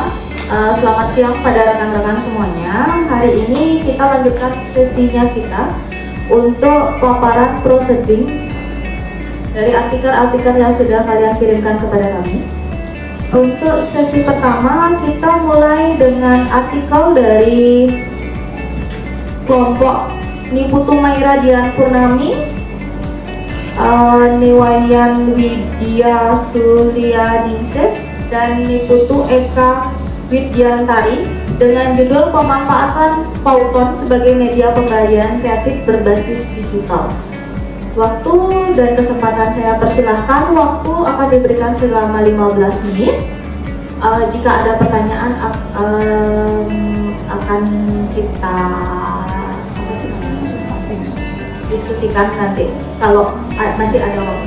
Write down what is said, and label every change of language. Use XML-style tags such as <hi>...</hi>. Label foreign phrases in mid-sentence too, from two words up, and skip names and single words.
<id>Selamat siang pada rekan-rekan semuanya. Hari ini kita lanjutkan sesinya kita untuk paparan proceeding dari artikel-artikel yang sudah kalian kirimkan kepada kami. Untuk sesi pertama kita mulai dengan artikel dari kelompok Niputu Maira Dian Purnami, Niwayan Widya Sulianingsih, dan Niputu Eka Widyantari dengan judul Pemanfaatan Pauton sebagai Media Pembelajaran Kreatif Berbasis Digital. Waktu dan kesempatan saya persilahkan, waktu akan diberikan selama 15 menit. Jika ada pertanyaan akan kita diskusikan nanti kalau masih ada waktu.</id>